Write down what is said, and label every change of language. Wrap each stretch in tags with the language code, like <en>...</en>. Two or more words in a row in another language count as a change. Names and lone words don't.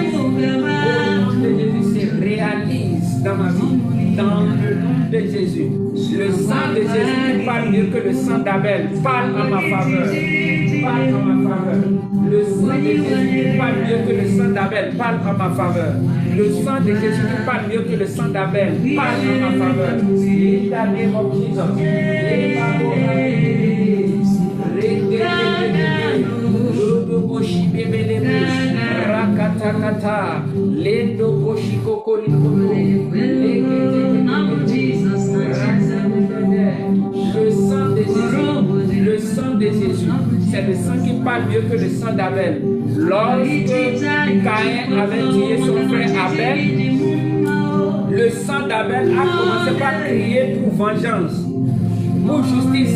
<fr>Jésus se réalise dans ma vie, dans le nom de Jésus. Le sang de Jésus qui parle mieux que le sang d'Abel parle en ma faveur. Parle en ma faveur. Le sang de Jésus qui parle mieux que le sang d'Abel parle en ma faveur. Le sang de Jésus qui parle mieux que le sang d'Abel parle en ma faveur.</fr> <en>In the name of Jesus. Rakatakata, lendo koshiko kolikoto,</en> <fr>le sang de Jésus, c'est le sang qui parle mieux que le sang d'Abel. Lorsque Caïn avait tué son frère Abel, le sang d'Abel a commencé par crier pour vengeance, pour justice.</fr>